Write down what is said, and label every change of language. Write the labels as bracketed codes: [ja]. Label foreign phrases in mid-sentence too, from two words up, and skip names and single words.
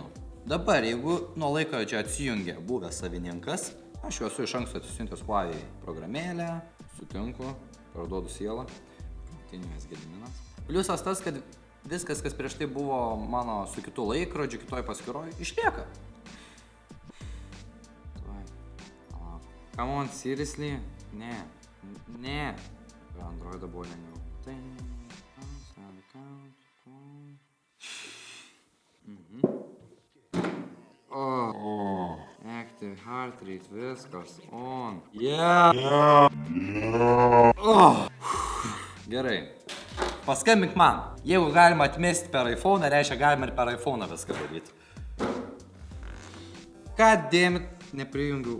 [lt] Dabar, jeigu nuo laikrodžio atsijungia buvęs savininkas, aš jau esu iš anksto atsisiuntęs Huawei programėlę, sutinku, parduodu sielą, Tinijos Gediminas. Pliusas tas, kad viskas, kas prieš tai buvo mano su kitu laikrodžiu, kitoj paskyroj, išlieka. [en] Come on, seriously? [lt] Ne. Androidą buvo lengviau. [en] Active heart rate, [lt] viskas on. Gerai. Paskambink man. Jeigu galima atmesti per iPhone, reiškia galima ir per iPhone viską daryti. Ką dėmit, neprijungiau.